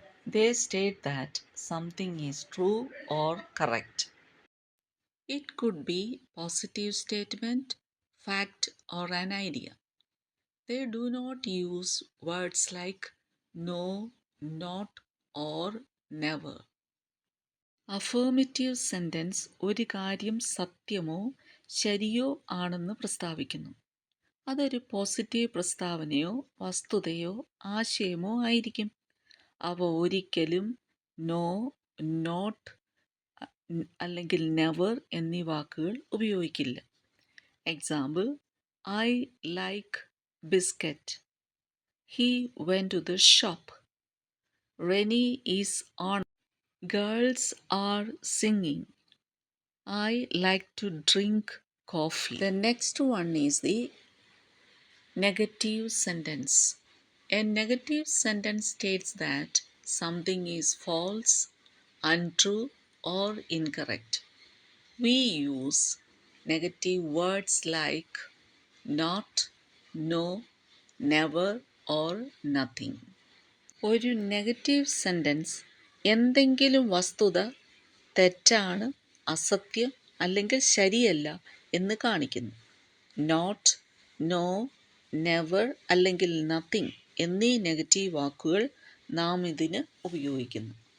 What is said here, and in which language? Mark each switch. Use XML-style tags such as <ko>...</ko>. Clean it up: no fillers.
<en>They state that something is true or correct. It could be positive statement, fact, or an idea. They do not use words like no, not, or never.</en> <ml>അഫേർമറ്റീവ് sentence ഒരു കാര്യം സത്യമോ ശരിയോ ആണെന്ന് പ്രസ്താവിക്കുന്നു. അതൊരു positive പ്രസ്താവനയോ വസ്തുതയോ ആശയമോ ആയിരിക്കും. അവ ഒരിക്കലും no, not അല്ലെങ്കിൽ നെവർ എന്നീ വാക്കുകൾ ഉപയോഗിക്കില്ല.</ml> <en>Example: I like biscuit. He went to the shop. Renee is on. Girls are singing. I like to drink coffee. The next one is the negative sentence. A negative sentence states that something is false, untrue, or incorrect. We use negative words like not, no, never, or nothing.</en> <ml>ഒരു negative sentence എന്തെങ്കിലും വസ്തുത തെറ്റാണ്, അസത്യം അല്ലെങ്കിൽ ശരിയല്ല എന്ന് കാണിക്കുന്നു. Not, no, never അല്ലെങ്കിൽ നത്തിങ് എന്നീ നെഗറ്റീവ് വാക്കുകൾ നാം ഇതിന് ഉപയോഗിക്കുന്നു.</ml>